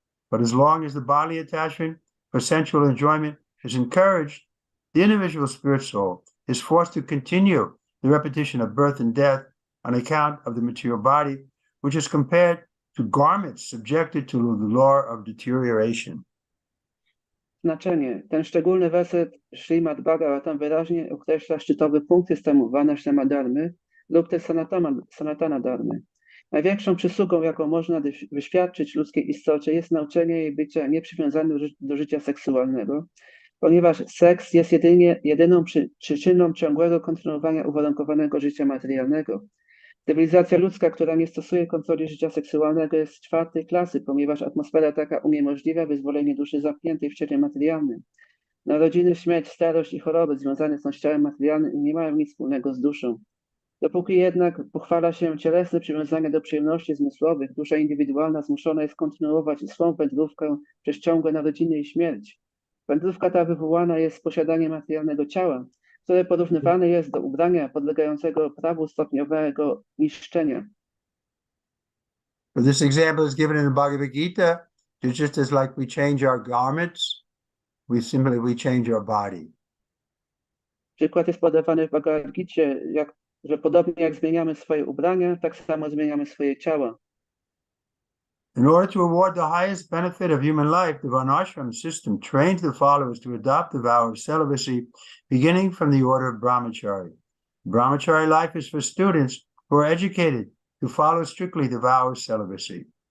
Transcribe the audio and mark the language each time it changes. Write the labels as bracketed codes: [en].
[en] But as long as the bodily attachment for sensual enjoyment is encouraged, the individual spirit soul is forced to continue the repetition of birth and death on account of the material body, which is compared to garments subjected to the law of deterioration. [pl] Znaczenie. Ten szczególny werset Śrimad Bhagavatam wyraźnie określa szczytowy punkt systemu Varnashrama Dharmy lub też Sanatana Dharmy. Największą przysługą, jaką można wyświadczyć ludzkiej istocie, jest nauczenie jej bycia nieprzywiązanym do życia seksualnego, ponieważ seks jest jedyną przyczyną ciągłego kontynuowania uwarunkowanego życia materialnego. Cywilizacja ludzka, która nie stosuje kontroli życia seksualnego, jest 4. klasy, ponieważ atmosfera taka uniemożliwia wyzwolenie duszy zamkniętej w ciele materialnym. Narodziny, śmierć, starość i choroby związane są z ciałem materialnym nie mają nic wspólnego z duszą. Dopóki jednak pochwala się cielesne przywiązanie do przyjemności zmysłowych, dusza indywidualna zmuszona jest kontynuować swą wędrówkę przez ciągłe narodziny i śmierć. Wędrówka ta wywołana jest z posiadaniem materialnego ciała, które porównywane jest do ubrania podlegającego prawu stopniowego niszczenia. [en] But this example is given in the Bhagavad Gita, just as like we change our garments, we change our body. [pl] Przykład jest podawany w Bhagavad Gicie, że podobnie jak zmieniamy swoje ubrania, tak samo zmieniamy swoje ciała. [en] In order to award the highest benefit of human life, the Varnashram system trains the followers to adopt the vow of celibacy, beginning from the order of brahmachari. Brahmachari life is for students who are educated to follow strictly the vow of celibacy.